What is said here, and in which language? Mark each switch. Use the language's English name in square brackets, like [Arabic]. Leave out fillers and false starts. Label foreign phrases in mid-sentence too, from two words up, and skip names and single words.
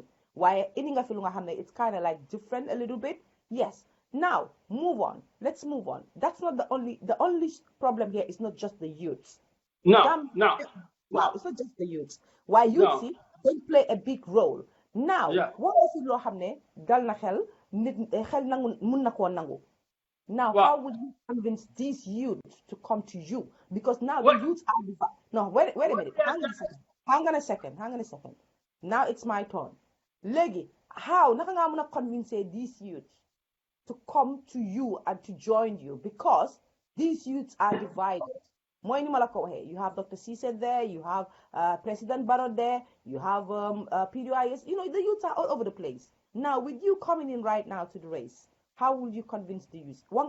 [English] Why it's kind of like different a little bit. Yes. Now, move on. Let's move on. That's not the only problem here is not just the youths. No. Wow, it's not just the youths. Why youths they play a big role. Now, what is it [Wolof] dal na xel nit xel nangu mun na ko nangu. [English] Now, how would you convince these youths to come to you? Because now the youths are wait a minute. Hang on a second. Now it's my turn. Legi, how [Wolof] naka nga muna [English] convince these youths to come to you and to join you? Because these youths are divided. You have Dr. Cisse there, you have President Barrow there, you have PDIS. The youths are all over the place. Now, with you coming in right now to the race, how will you convince the youth?